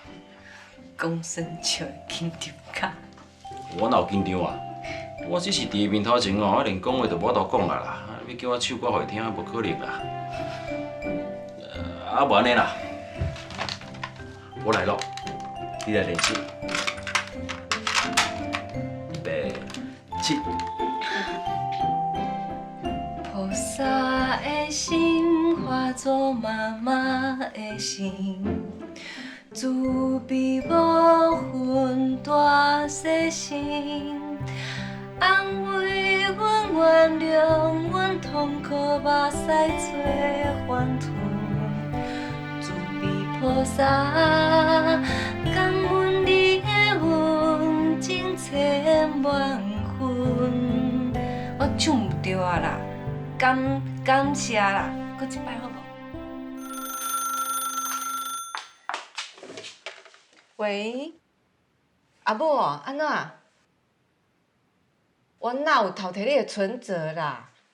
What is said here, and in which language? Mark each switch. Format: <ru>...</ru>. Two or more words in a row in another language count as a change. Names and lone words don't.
<nan>讲声笑的紧张卡。我哪有紧张啊？我只是伫伊面头前哦，我连讲话都无法度讲啊啦。要叫我唱歌互伊听，无可能啦。啊，无安尼啦，我来咯，你来练习。预备，起。菩萨的心化作妈妈的心，慈悲无分大细心，安慰阮、原谅阮痛苦目屎做反吞。慈悲菩萨感恩你的温情千万分。我唱唔对啊啦。感谢啦，搁一摆好无？喂，阿母哦，安怎？我哪有偷摕你的存折啦？</nan>